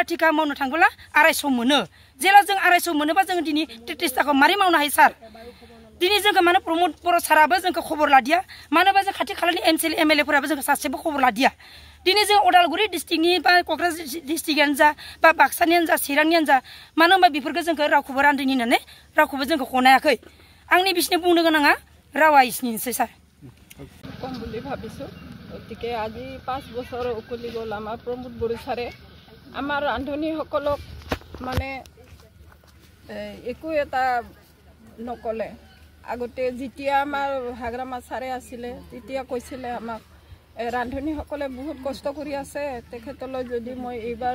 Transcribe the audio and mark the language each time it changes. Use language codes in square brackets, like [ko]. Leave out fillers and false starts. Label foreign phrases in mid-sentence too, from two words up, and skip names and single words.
[brx] टिका मावनो थांबोला 250 मोनो जेला जों 250 मोनोबा जों दिनै 33 टाका मारै मावनो हायो सार दिनै जोंखौ मानो प्रमोद बर' साराबो जोंखौ खबर लादिया मानोबा जों खाथि खालानि MLA फोराबो जोंखौ सासेबो खबर लादिया दिनै जों उदालगुरि डिस्ट्रिक्टनि बा क'क्राझार डिस्ट्रिक्टआनो जा बा बाक्सानियानो जा चिरांनियानो जा मानो होनबा बेफोरखौ जोंखौ रावखौबो रान्धनी होननानै रावखौबो जोंखौ खनायाखै आंनि बिसिनो बुंनो गोनाङा रावा इसिनिसै सार [as] কম বুলি ভাবিছো গতিকে আজি 5 বছৰ উকলি গ'ল আমাৰ প্ৰমোদ বড়ো ছাৰে আমাৰ ৰান্ধনীসকলক মানে একো এটা নকলে আগতে যেতিয়া আমাৰ হাগ্ৰামা ছাৰে আছিলে তেতিয়া কৈছিলে আমাক ৰান্ধনীসকলে বহুত কষ্ট কৰি আছে তেখেতলৈ যদি মই এইবাৰ